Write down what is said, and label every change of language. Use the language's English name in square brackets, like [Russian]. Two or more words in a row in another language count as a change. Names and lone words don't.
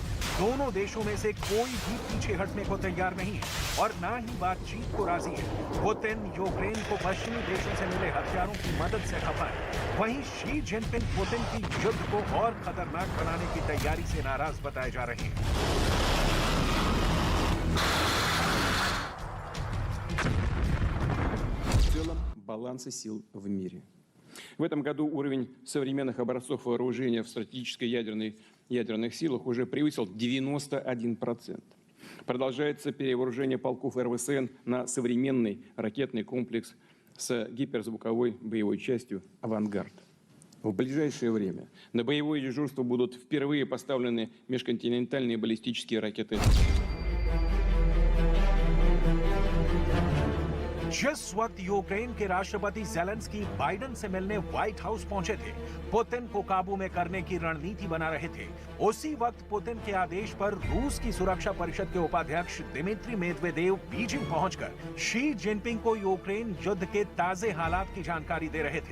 [Hindi] दोनों देशों में से कोई भी पीछे हटने को तैयार नहीं है और ना ही बातचीत को राजी है। पुतिन यूक्रेन को पश्चिमी देशों से मिले हथियारों की मदद से खफा है। वहीं शी जिनपिंग पुतिन की युद्ध को और खतरनाक बनाने की तैयारी से नाराज बताए जा रहे हैं। [Russian] В целом баланса сил в мире. В этом году уровень современных образцов вооружения в стратегической ядерных силах уже превысил 91%. Продолжается перевооружение полков РВСН на современный ракетный комплекс с гиперзвуковой боевой частью «Авангард». В ближайшее время на боевое дежурство будут впервые поставлены межконтинентальные баллистические ракеты. [Hindi] जिस वक्त यूक्रेन के राष्ट्रपति जेलेंस्की बाइडेन से मिलने व्हाइट हाउस पहुंचे थे, पुतिन को काबू में करने की रणनीति बना रहे थे, उसी वक्त पुतिन के आदेश पर रूस की सुरक्षा परिषद के उपाध्यक्ष दिमित्री मेदवेदेव बीजिंग पहुंचकर शी जिनपिंग को यूक्रेन युद्ध के ताजे हालात की जानकारी दे रहे थे।